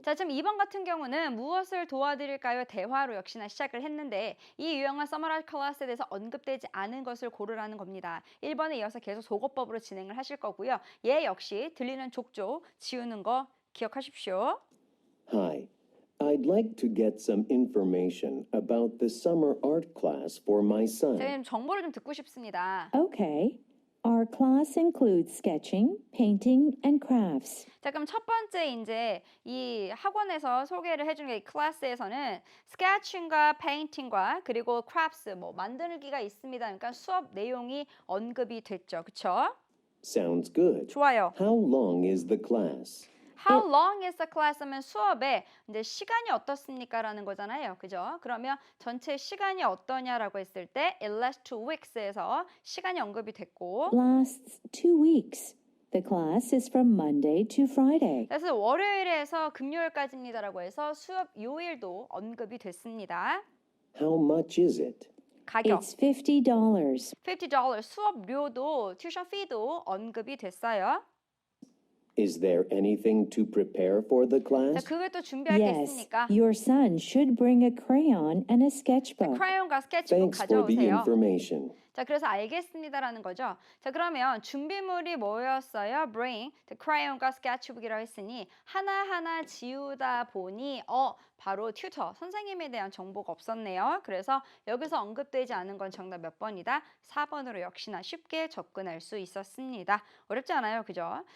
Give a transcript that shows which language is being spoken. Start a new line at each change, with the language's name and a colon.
Korean: 자, 지금 2번 같은 경우는 무엇을 도와드릴까요? 대화로 역시나 시작을 했는데 이 유형은 서머라이즈 클래스에 대해서 언급되지 않은 것을 고르라는 겁니다. 1번에 이어서 계속 속어법으로 진행을 하실 거고요. 얘 역시 들리는 족족 지우는 거 기억하십시오.
English: Hi. I'd like to get some information about the summer art class for my son.
Korean: 제가 지금 정보를 좀 듣고 싶습니다.
English: Okay. Our class includes sketching, painting, and crafts.
Korean: 자, 그럼 첫 번째 이제 이 학원에서 소개를 해주는 이 클래스에서는 스케치ing과 페인팅과 그리고 crafts 뭐 만들기가 있습니다. 그러니까 수업 내용이 언급이 됐죠. 그쵸?
English: Sounds good.
Korean: 좋아요.
English: How long is the class? How long is the class
Korean: 하면 수업에 이제 시간이 어떻습니까? 라는 거잖아요. 그죠? 그러면 전체 시간이 어떠냐라고 했을 때
English: it lasts 2 weeks
Korean: 에서 시간이 언급이 됐고
English: Lasts 2 weeks. The class is from Monday to Friday.
Korean: 그래서 월요일에서 금요일까지입니다라고 해서 수업 요일도 언급이 됐습니다.
English: How much is it?
Korean: 가격
English: It's $50.
Korean: $50 수업료도 튜션 fee도 언급이 됐어요.
English: Is there anything to prepare for the
Korean: 자,
English: class?
Korean: 그걸 또 준비할 게
English: Yes,
Korean: 있으니까
English: your son should bring a crayon and a sketchbook.
Korean: 크라이온과 스케치북
English: Thanks for the
Korean: 가져오세요.
English: information.
Korean: 자, 그래서 알겠습니다라는 거죠. 자, 그러면 준비물이 뭐였어요?
English: Bring the crayon
Korean: 과 sketchbook이라고 했으니 하나하나 지우다 보니 바로 튜터, 선생님에 대한 정보가 없었네요. 그래서 여기서 언급되지 않은 건 정답 몇 번이다? 4번으로 역시나 쉽게 접근할 수 있었습니다. 어렵지 않아요. 그죠?